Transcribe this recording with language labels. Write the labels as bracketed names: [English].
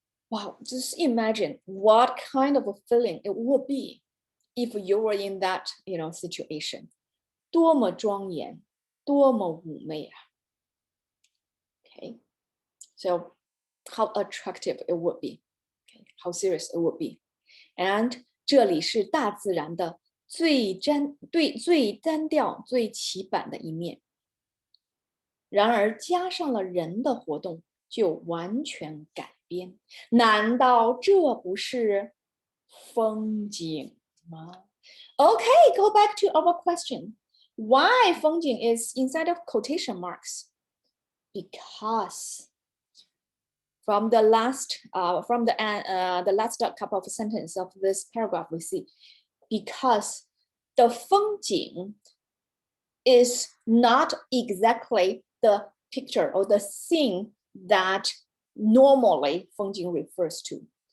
[English] Wow, just imagine what kind of a feeling it would be if you were in that situation. [Chinese] 多么庄严，多么妩媚啊。 [English] Okay, so how attractive it would be, okay, how serious it would be. And [Chinese] 这里是大自然的最单调、最起板的一面。然而加上了人的活动，就完全改变。难道这不是风景吗？ [English] Okay, go back to our question. Why 风景 is inside of quotation marks? Because from the last couple of sentences of this paragraph, we see because the 风景 is not exactly the picture or the scene that normally 风景 refers to.